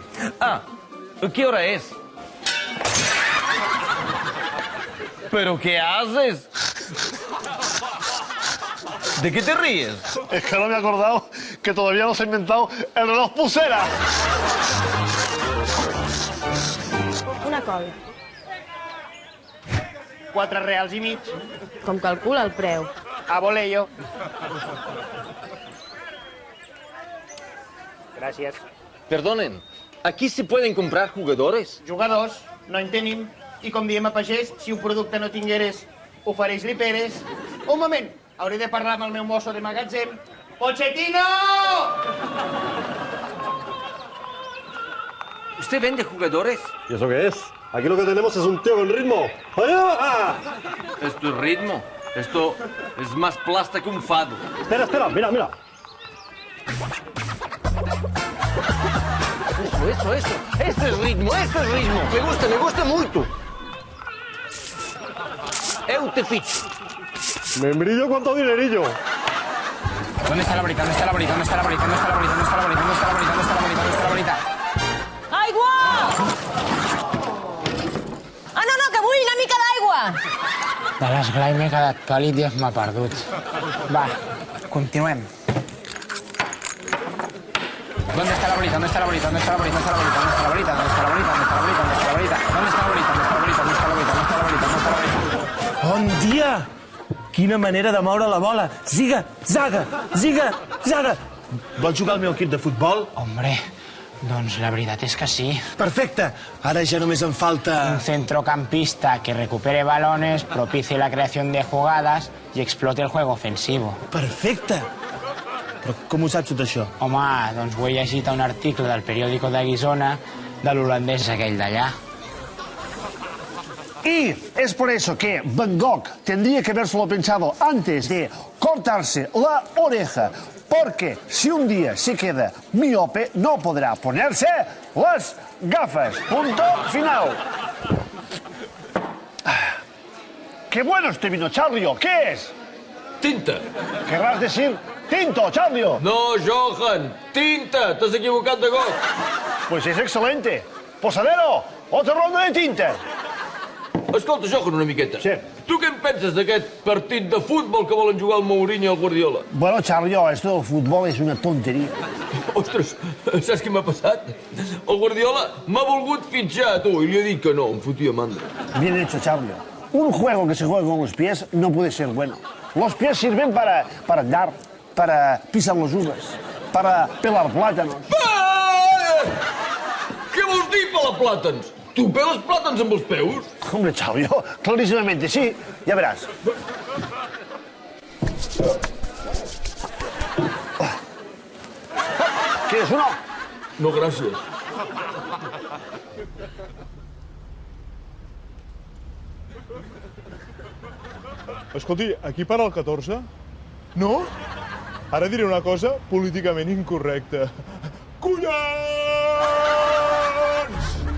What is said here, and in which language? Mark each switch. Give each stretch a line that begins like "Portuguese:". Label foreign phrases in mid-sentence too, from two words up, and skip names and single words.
Spanish: Ah, ¿qué hora es? ¿Pero qué haces? ¿De qué te ríes? Es que no me he acordado que todavía no se ha inventado el reloj pulsera. Una cola.
Catalan: 4 reals i mig. Com calcula el preu?
Spanish: A voleo.
Catalan: Gràcies.
Spanish: Perdonen, ¿aquí se pueden comprar jugadores?
Catalan: Jugadors, no en tenim. I com diem a pagès, si un producte no tingueres, ofereix-li peres. Un moment, hauré de parlar amb el meu mosso de magatzem.
Spanish: ¡Pochettino! ¿Usted vende jugadores? ¿Y eso qué es? Aquí lo que tenemos es un tío con ritmo. ¡Allá! Esto es ritmo. Esto es más plasta que un fado. Espera, mira. Eso. Esto es ritmo. Me gusta mucho.
Galician: Eu te ficho.
Spanish: Membrillo, ¿cuánto dinerillo? ¿Dónde está la varita?
Catalan: Aigua! Ah, no, que vull una mica d'aigua! De l'esglai m'he quedat pàl·lid i m'ha perdut. Va, continuem.
Spanish: ¿Dónde está la bolita? ¿Dónde está la bolita? ¿Dónde está la bolita? ¿Dónde está la bolita? ¿Dónde está la bolita? ¿Dónde está la bolita? ¿Dónde está la bolita? ¿Dónde está la bolita? ¿Dónde está la bolita? ¿Dónde está la bolita? ¿Dónde está la bolita? ¿Dónde está la bolita? ¿Dónde está la bolita?
Catalan: Bon dia! Quina manera de moure la bola. Ziga, zaga, ziga, zaga. Vols jugar al meu equip de futbol? Hombre, doncs la veritat és que sí. Perfecte. Ara ja només em falta...
Spanish: Un centrocampista que recupere balones, propicie la creación de jugadas y explote el juego ofensivo.
Catalan: Perfecte. Però com ho saps tot això? Home, doncs ho he llegit a un article del periòdico de Guisona de l'holandès aquell d'allà.
Spanish: Y es por eso que Van Gogh tendría que habérselo pensado antes de cortarse la oreja, porque si un día se queda miope no podrá ponerse las gafas. Punto final. ¡Qué bueno este vino, Charlio! ¿Qué es? Tinta. Querrás decir tinto, Charlio.
Catalan: No, Johan, tinta. T'has equivocat de got.
Spanish: Pues es excelente. Posadero, otra ronda de tinta.
Catalan: Escolta, Johan, una miqueta. Sí. Tu què en penses d'aquest partit de futbol que volen jugar el Mourinho i el Guardiola?
Spanish: Bueno, Charlio, esto del fútbol es una tontería.
Catalan: Ostres, saps què m'ha passat? El Guardiola m'ha volgut fitxar, tu, i li he dit que no, em fotia mandra.
Spanish: Bien hecho, Charlio. Un juego que se juega con los pies no puede ser bueno. Los pies sirven para andar, para pisar las uvas, para pelar plátanos.
Catalan: Què vols dir, pelar plàtans? Tu peles plàtans amb els peus?
Spanish: Hombre, Charlio, clarísimamente sí. Ya verás. ¿Quieres uno?
Catalan: No, gràcies. Escolti, aquí para el 14? No? Ara diré una cosa políticament incorrecta. Collons!